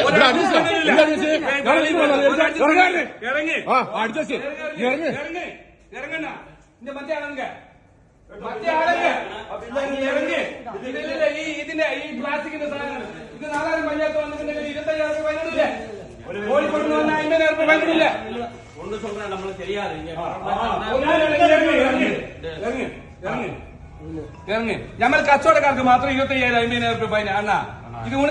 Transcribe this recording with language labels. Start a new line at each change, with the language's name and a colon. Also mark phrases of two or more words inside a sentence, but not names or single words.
Malayalam: ഇറങ്ങണ്ട മറ്റേ ആളെങ്ക ഇതില്ല. ഇതിന്റെ ഈ പ്ലാസ്റ്റിക്കിന്റെ സാധനങ്ങൾ ഇത് 4000 പഞ്ചായത്ത് വന്നിട്ടുണ്ടെങ്കിൽ 25,000 രൂപ ഫൈനിടില്ലേ? കോഴിക്കോട് വന്നാൽ 50,000 രൂപ ഫൈനിടില്ല.
Tamil: ஒண்ணு சொல்றேன், நம்மளுக்கு தெரியாது.
Malayalam: ഇറങ്ങി നമ്മൾ കച്ചവടക്കാർക്ക് മാത്രം 25,000 50,000 രൂപ ഫൈൻ അണ്ണാ. ഇത്